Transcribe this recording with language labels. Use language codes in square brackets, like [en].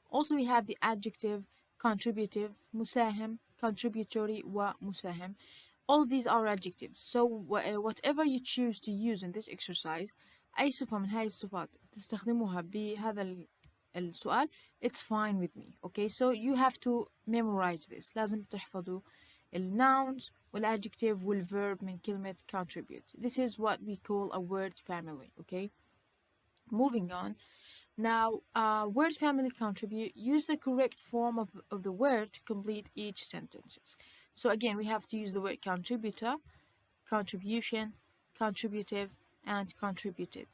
[en] Also we have the adjective contributive, مساهم, contributory ومساهم. All these are adjectives. So whatever you choose to use in this exercise, [ar] أي صفة من هاي الصفات تستخدموها بهذا السؤال, [en] it's fine with me. Okay, so you have to memorize this. [ar] لازم تحفظوا nouns والadjective والverb من كلمة contribute. [en] This is what we call a word family. Okay, moving on. Now, word family contribute, use the correct form of the word to complete each sentences. So again, we have to use the word contributor, contribution, contributive, and contributed.